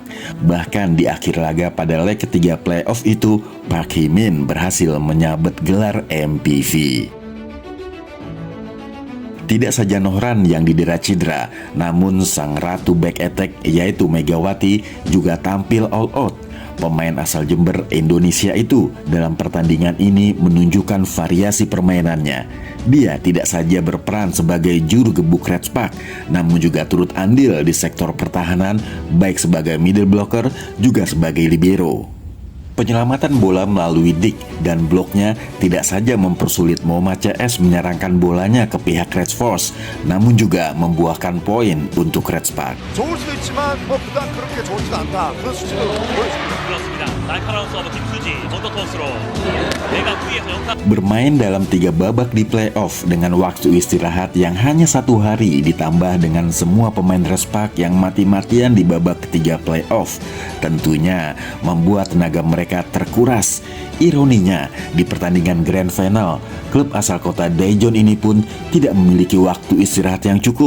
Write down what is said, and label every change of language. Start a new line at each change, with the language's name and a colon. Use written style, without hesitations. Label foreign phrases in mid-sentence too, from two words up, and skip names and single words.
Indonesian: Bahkan di akhir laga pada leg ketiga playoff itu, Park Hee-min berhasil menyabet gelar MPV. Tidak saja Nohran yang didera cedera, namun sang ratu
English: back attack
Indonesian: yaitu Megawati juga tampil
English: all out.
Indonesian: Pemain asal Jember, Indonesia itu dalam pertandingan ini menunjukkan variasi permainannya. Dia tidak saja berperan sebagai juru gebuk Redspark, namun juga turut andil di sektor pertahanan, baik sebagai
English: middle blocker
Indonesian: juga sebagai libero. Penyelamatan bola melalui dik dan bloknya tidak saja mempersulit Muhammad CS menyerangkan bolanya ke pihak Red Force, namun juga membuahkan poin untuk Redspark.
Korean: 좋을 수도 있지만 뭐 그다음 그렇게 좋지도 않다. 그런 수치를 보여줍니다. 그렇습니다. 날카로운 서브 김수지 먼저 토스로 내가 위에서 영상
Indonesian: Bermain dalam 3 babak di playoff dengan waktu istirahat yang hanya 1 hari ditambah dengan semua pemain Redspark yang mati-matian di babak ketiga playoff tentunya membuat tenaga mereka terkuras. Ironinya, di pertandingan Grand Final, klub asal kota Daejeon ini pun tidak memiliki waktu istirahat yang cukup.